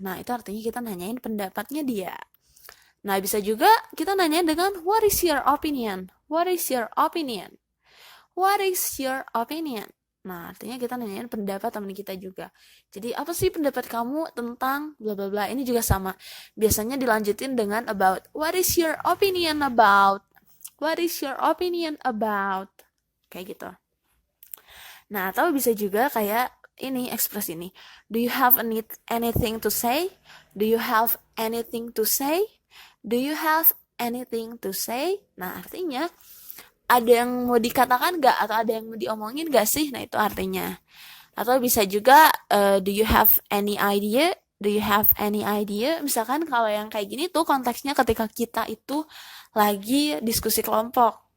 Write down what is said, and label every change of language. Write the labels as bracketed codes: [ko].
[id] Nah, itu artinya kita nanyain pendapatnya dia. Nah, bisa juga kita nanyain dengan [en] what is your opinion? What is your opinion? What is your opinion? [id] Nah, artinya kita nanyain pendapat teman kita juga. Jadi, apa sih pendapat kamu tentang bla bla bla? Ini juga sama. Biasanya dilanjutin dengan about. [en] What is your opinion about? What is your opinion about? [id] Kayak gitu. Nah, atau bisa juga kayak ini, ekspres ini. [en] Do you have anything to say? Do you have anything to say? Do you have anything to say? [id] Nah, artinya ada yang mau dikatakan gak, atau ada yang mau diomongin gak sih? Nah, itu artinya. Atau bisa juga [en] do you have any idea? Do you have any idea? [id] Misalkan kalau yang kayak gini tuh konteksnya ketika kita itu lagi diskusi kelompok.